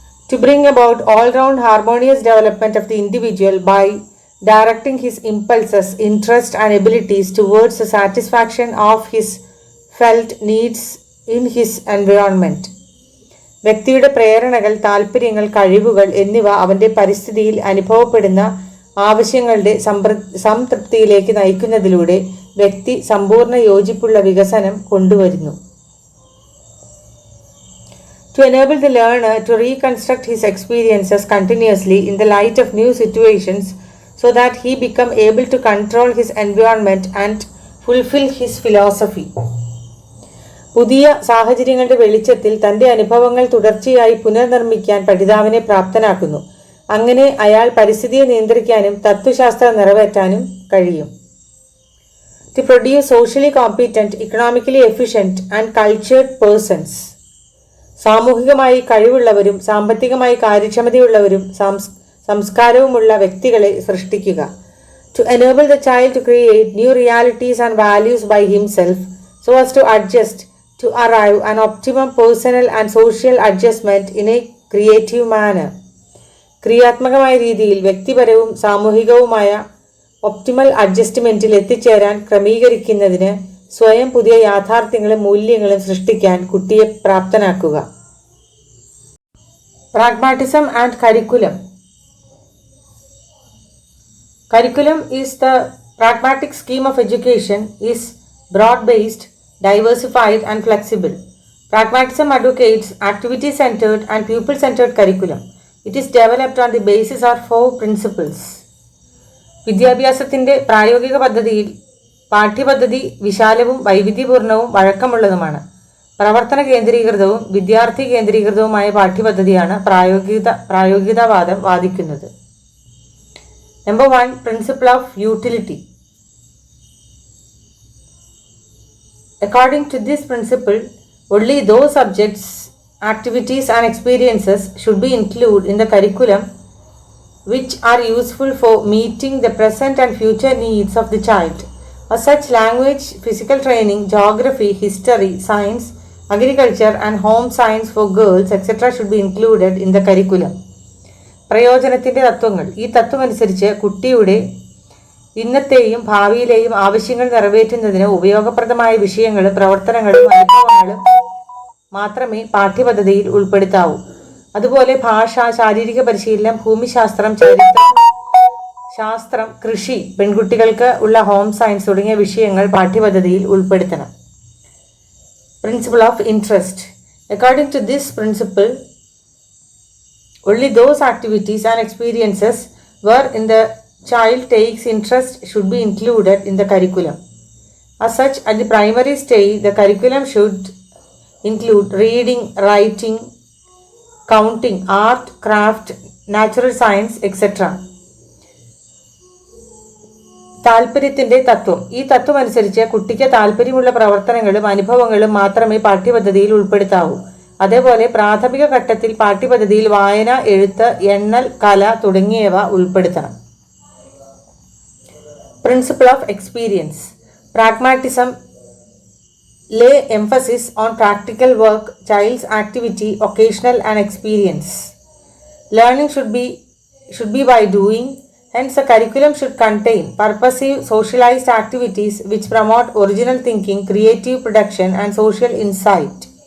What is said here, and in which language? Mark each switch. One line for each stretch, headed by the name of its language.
English: To bring about all-round harmonious development of the individual by directing his impulses, interests and abilities towards the satisfaction of his felt needs in his environment.
Malayalam: വ്യക്തിയുടെ പ്രേരണകൾ, താൽപ്പര്യങ്ങൾ, കഴിവുകൾ എന്നിവ അവൻ്റെ പരിസ്ഥിതിയിൽ അനുഭവപ്പെടുന്ന ആവശ്യങ്ങളുടെ സംതൃപ്തിയിലേക്ക് നയിക്കുന്നതിലൂടെ വ്യക്തി സമ്പൂർണ്ണ യോജിപ്പുള്ള വികസനം കൊണ്ടുവരുന്നു.
English: To enable the learner to reconstruct his experiences continuously in the light of new situations so that he become able to control his environment and fulfill his philosophy.
Malayalam: പുതിയ സാഹചര്യങ്ങളുടെ വെളിച്ചത്തിൽ തൻ്റെ അനുഭവങ്ങൾ തുടർച്ചയായി പുനർനിർമ്മിക്കാൻ പഠിതാവിനെ പ്രാപ്തനാക്കുന്നു. അങ്ങനെ അയാൾ പരിസ്ഥിതിയെ നിയന്ത്രിക്കാനും തത്വശാസ്ത്രം നിറവേറ്റാനും കഴിയും.
English: To produce socially competent, economically efficient and cultured persons.
Malayalam: സാമൂഹികമായി കഴിവുള്ളവരും സാമ്പത്തികമായി കാര്യക്ഷമതയുള്ളവരും സംസ്കാരവുമുള്ള വ്യക്തികളെ സൃഷ്ടിക്കുക.
English: To enable the child to create new realities and values by himself so as to adjust to arrive an optimum personal and social adjustment in a creative manner.
Malayalam: ക്രിയാത്മകമായ രീതിയിൽ വ്യക്തിപരവും സാമൂഹികവുമായ optimal അഡ്ജസ്റ്റ്മെൻറ്റിൽ എത്തിച്ചേരാൻ ക്രമീകരിക്കുന്നതിന് സ്വയം പുതിയ യാഥാർത്ഥ്യങ്ങളും മൂല്യങ്ങളും സൃഷ്ടിക്കാൻ കുട്ടിയെ പ്രാപ്തനാക്കുക.
English: Pragmatism and curriculum. Curriculum is the pragmatic scheme of education is broad-based, diversified and flexible. Pragmatism advocates activity-centered and pupil-centered curriculum. It is developed on the basis of 4 principles.
Malayalam: വിദ്യാഭ്യാസത്തിൻ്റെ പ്രായോഗിക പദ്ധതിയിൽ പാഠ്യപദ്ധതി വിശാലവും വൈവിധ്യപൂർണവും വഴക്കമുള്ളതുമാണ്. പ്രവർത്തന കേന്ദ്രീകൃതവും വിദ്യാർത്ഥി കേന്ദ്രീകൃതവുമായ പാഠ്യപദ്ധതിയാണ് പ്രായോഗികതാവാദം വാദിക്കുന്നത്.
English: Number 1, principle of utility. According to this principle, only those subjects, activities and experiences should be included in the curriculum which are useful for meeting the present and future needs of the child. As such, language, physical training, geography, history, science, agriculture and home science for girls, etc. should be included in the curriculum.
Malayalam: പ്രയോജനത്തിൻ്റെ തത്വങ്ങൾ. ഈ തത്വമനുസരിച്ച് കുട്ടിയുടെ ഇന്നത്തെയും ഭാവിയിലെയും ആവശ്യങ്ങൾ നിറവേറ്റുന്നതിന് ഉപയോഗപ്രദമായ വിഷയങ്ങളും പ്രവർത്തനങ്ങളും അനുഭവങ്ങളും മാത്രമേ പാഠ്യപദ്ധതിയിൽ ഉൾപ്പെടുത്താവൂ. അതുപോലെ ഭാഷ, ശാരീരിക പരിശീലനം, ഭൂമിശാസ്ത്രം, ചരിത്രം, ശാസ്ത്രം, കൃഷി, പെൺകുട്ടികൾക്ക് ഉള്ള ഹോം സയൻസ് തുടങ്ങിയ വിഷയങ്ങൾ പാഠ്യപദ്ധതിയിൽ ഉൾപ്പെടുത്തണം.
English: Principle of interest. According to this principle, only those activities and experiences wherein the child takes interest should be included in the curriculum. As such, at the primary stage, the curriculum should include reading, writing, counting, art, craft, natural science, etc.
Malayalam: താല്പര്യത്തിൻ്റെ തത്വം. ഈ തത്വം അനുസരിച്ച് കുട്ടിക്ക് താല്പര്യമുള്ള പ്രവർത്തനങ്ങളും അനുഭവങ്ങളും മാത്രമേ പാഠ്യപദ്ധതിയിൽ ഉൾപ്പെടുത്താവൂ. അതേപോലെ പ്രാഥമിക ഘട്ടത്തിൽ പാഠ്യപദ്ധതിയിൽ വായന, എഴുത്ത്, എണ്ണൽ, കല തുടങ്ങിയവ ഉൾപ്പെടുത്തണം.
English: Principle of experience. Pragmatism lay emphasis on practical work, child's activity, occasional and experience. Learning should be by doing. Hence, the curriculum should contain purposive, socialized activities which promote original thinking, creative production and social insight.